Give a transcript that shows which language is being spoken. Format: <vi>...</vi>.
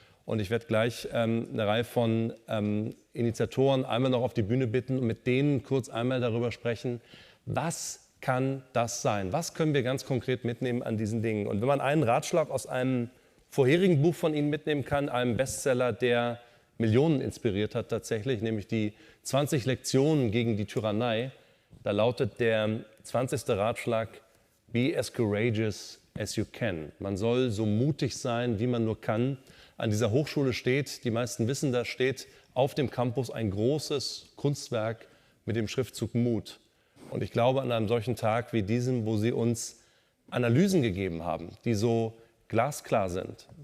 <de>Und ich werde gleich eine Reihe von Initiatoren einmal noch auf die Bühne bitten und mit denen kurz einmal darüber sprechen, was kann das sein? Was können wir ganz konkret mitnehmen an diesen Dingen? Und wenn man einen Ratschlag aus einem vorherigen Buch von Ihnen mitnehmen kann, einem Bestseller, der Millionen inspiriert hat tatsächlich, nämlich die 20 Lektionen gegen die Tyrannei, da lautet der 20. Ratschlag:</de> <en>Be as courageous as you can.</en> <de>Man soll so mutig sein, wie man nur kann. An dieser Hochschule steht, die meisten wissen, da steht auf dem Campus ein großes Kunstwerk mit dem Schriftzug Mut. Und ich glaube, an einem solchen Tag wie diesem, wo Sie uns Analysen gegeben haben, die so glasklar sind.</de>